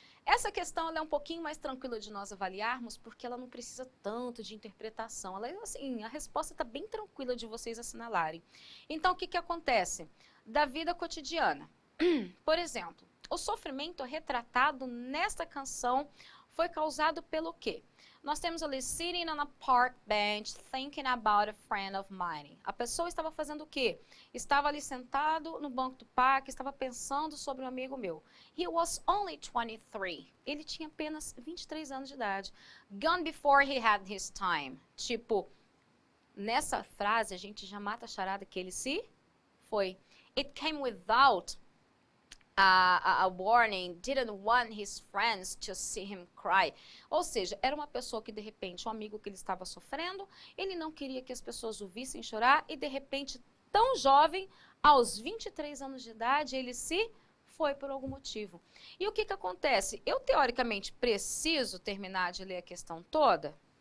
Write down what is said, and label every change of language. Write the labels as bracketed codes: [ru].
[pt] Essa questão ela é um pouquinho mais tranquila de nós avaliarmos, porque ela não precisa tanto de interpretação. Ela, assim, a resposta está bem tranquila de vocês assinalarem. Então, o que acontece? Da vida cotidiana. Por exemplo, o sofrimento retratado nesta canção foi causado pelo quê? Nós temos ali, [en] sitting on a park bench, thinking about a friend of mine. [pt] A pessoa estava fazendo o quê? Estava ali sentado no banco do parque, estava pensando sobre um amigo meu. [en] He was only 23. [pt] Ele tinha apenas 23 anos de idade. [en] Gone before he had his time. [pt] Tipo, nessa frase a gente já mata a charada que ele se foi. [en] It came without a warning, didn't want his friends to see him cry. [pt] Ou seja, era uma pessoa que de repente, um amigo que ele estava sofrendo, ele não queria que as pessoas o vissem chorar e de repente, tão jovem, aos 23 anos de idade, ele se foi por algum motivo. E o que acontece? Eu teoricamente preciso terminar de ler a questão toda?